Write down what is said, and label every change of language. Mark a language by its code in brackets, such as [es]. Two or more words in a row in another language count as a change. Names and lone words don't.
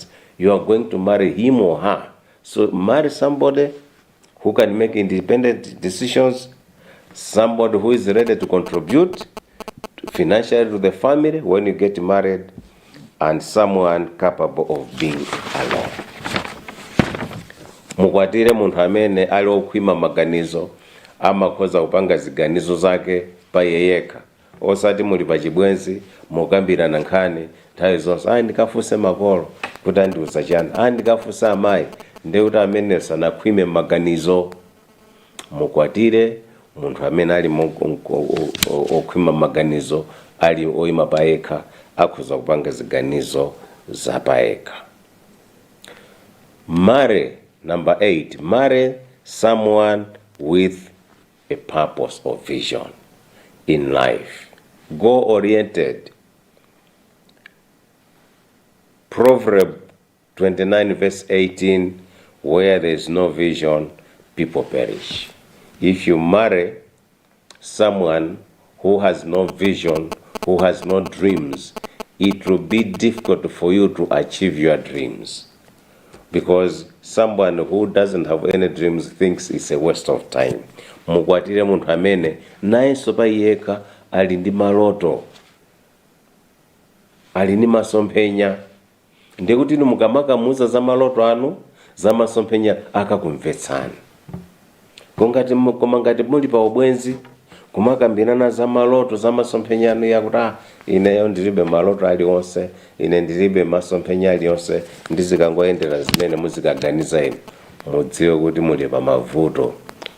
[en] You are going to marry him or her. So marry somebody who can make independent decisions, somebody who is ready to contribute financially to the family when you get married, and someone capable of being alone. [ny] Mukwatire munthu amene ali okhwima maganizo, amakhoza kupanga ziganizo zake pa yeyeka, osati muli pachibwenzi mukambirana nkhani nthawi zonse, ndikafuse makolo kuti andiuza chani, ndikafuse amayi ndi kuti amene sanakhwime maganizo. Mukwatire munthu amene ali okhwima maganizo, ali oyima pa yekha, akhoza kupanga ziganizo za pa yekha. [en] Marry, number 8, marry someone with a purpose or vision in life. Goal-oriented. Proverbs 29 verse 18, where there is no vision, people perish. If you marry someone who has no vision, who has no dreams, it will be difficult for you to achieve your dreams. Because someone who doesn't have any dreams thinks it's a waste of time. [ny] Mukwatire munthu amene nayenso pa yekha ali ndi maloto, ali ndi masomphenya, ndikuti inu mukamakamuza za maloto anu, za masomphenya akakumvetsani. Koma ngati muli pa ubwenzi kumakambirana za maloto, za masomphenya anu, yakuti ineyo ndilibe maloto aliwonse, ine ndilibe masomphenya aliwonse, ndizikangoyendera zimene muzikaganiza inu, mudziwe kuti muli pa mavuto.